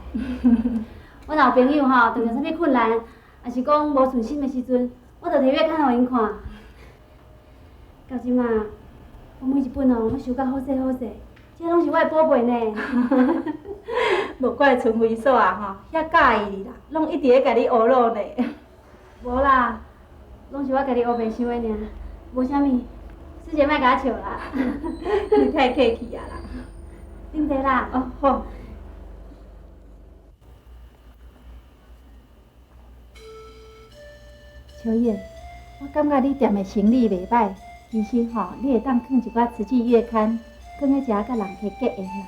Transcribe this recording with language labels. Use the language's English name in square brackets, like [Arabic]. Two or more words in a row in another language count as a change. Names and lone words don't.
[Min Nan Chinese] 我若有朋友吼，遇到啥物困难，也是讲无顺心的时阵，我就摕月刊互因看。到即马，我每一本哦，我收到好势好势，这拢是我的宝贝呢。无怪春晖嫂啊吼，遐介意你啦，拢一直咧甲你学路呢。无啦，拢是我家己学袂伤的尔，无啥物。师姐莫甲我笑啦。你太客气啊啦。啉茶啦。哦好。秋燕，我感觉你店的生意袂歹，其实吼，你会当放一寡慈济月刊，放喺遮甲人客结缘啦。